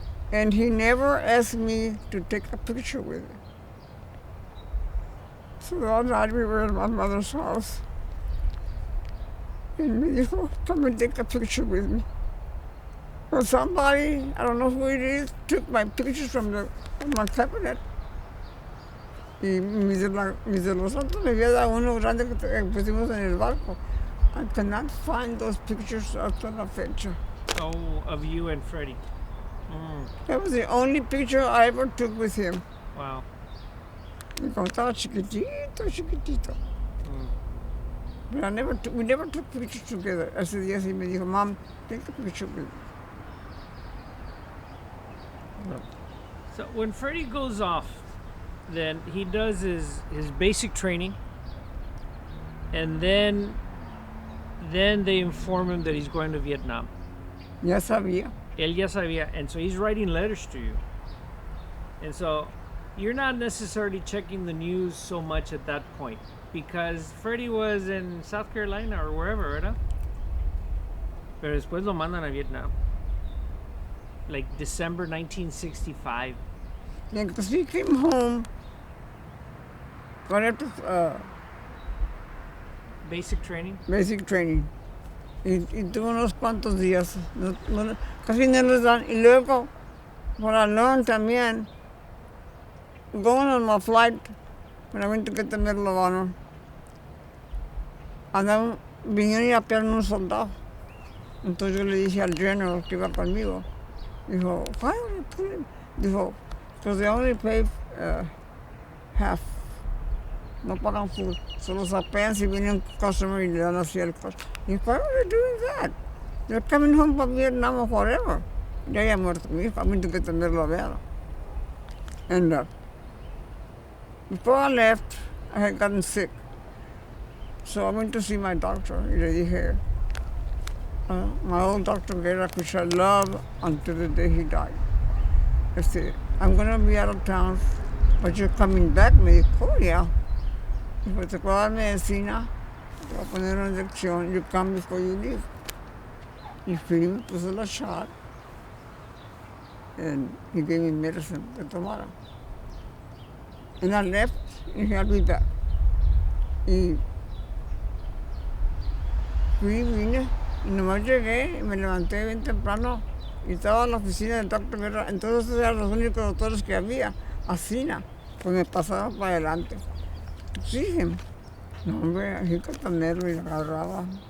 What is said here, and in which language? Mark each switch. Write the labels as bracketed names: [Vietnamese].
[English] And he never asked me to take a picture with him. So that night we were in my mother's house. And [Spanish] me dijo, [English] come and take a picture with me. Well, somebody, I don't know who it is, took my pictures from my cabinet. [Spanish] Y mis de los otros me había dado uno grande que pusimos en el barco. [English] I cannot find those pictures [Spanish] hasta la fecha. [English] Oh, of you and Freddie. That was the only picture I ever took with him. Wow. [Spanish] Y como estaba chiquitito. [English] But we never took pictures together. [Spanish] Ese día sí me dijo, Mom, [English] take a picture with me. So when Freddie goes off, then he does his basic training, and then they inform him that he's going to Vietnam. [Spanish] Ya sabía. Él ya sabía, [English] and so he's writing letters to you. And so you're not necessarily checking the news so much at that point, because Freddie was in South Carolina or wherever, [Spanish] ¿verdad? Pero después lo mandan a Vietnam. [English] Like December 1965. And because he came home, got after Basic training. basic training. [Spanish] Y tuvo unos cuantos días. Casi no les dan. Y luego, [English] what I learned [Spanish] también, [English] going on my flight, when I went to get the Medal of Honor, [Spanish] vinieron y apiaron un soldado. Entonces yo le dije al general que iba conmigo, dijo, [English] why would you put him? [Spanish] Dijo, [English] because they only pay half. [Spanish] No pagan full. Solo sapean si viene un customer y le dan así el costo. [English] Y why are they doing that? They're coming home from Vietnam or whatever. [Spanish] Ya había muerto mi hijo, [English] I went to get the Medal of Honor. And before I left, I had gotten sick. So I went to see my doctor. [Spanish] Y le dije, [English] my old doctor Guerra, which I love until the day he died. I said, I'm going to be out of town but you're coming back. [Spanish] Me dijo, [English] oh, yeah. [Spanish] Dijo, te puedo dar medicina, te voy a poner una inyección, [English] you come before you leave. [Spanish] Y fui, me puso la shot, [English] and he gave me medicine [Spanish] que tomara. [English] And I left, and he had me back. [Spanish] Y fui, vine, y nomás llegué, y me levanté bien temprano, y estaba en la oficina del doctor Guerra. Entonces eran los únicos doctores que había, así, pues me pasaban para adelante. Sí, no, hombre, así con tan nervio y agarraba.